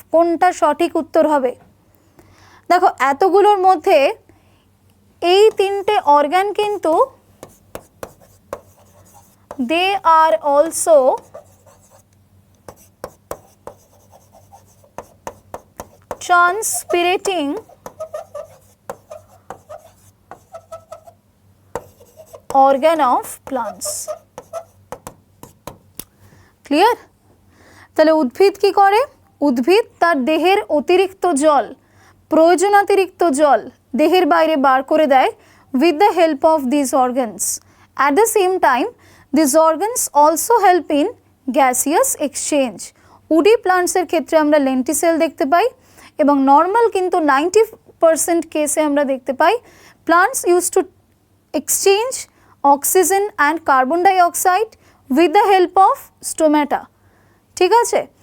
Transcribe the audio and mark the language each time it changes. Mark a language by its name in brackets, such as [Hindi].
[Bangla] কোনটা সঠিক উত্তর হবে? দেখো, এতগুলোর মধ্যে এই তিনটে অর্গান কিন্তু [English] They are also transpirating organ of plants. [Bangla] Clear? তাহলে উদ্ভিদ কি করে? উদ্ভিদ তার দেহের অতিরিক্ত জল, প্রয়োজনাতিরিক্ত জল দেহের বাইরে বার করে দেয় [English] with the help of these organs. At the same time, these organs also help in gaseous exchange. [Bangla] Woody প্লান্টসের ক্ষেত্রে আমরা লেন্টিসেল দেখতে পাই এবং নর্মাল কিন্তু 90% কেসে আমরা দেখতে পাই [English] Plants use to exchange oxygen and carbon dioxide with the help of stomata. [Bangla] ঠিক আছে?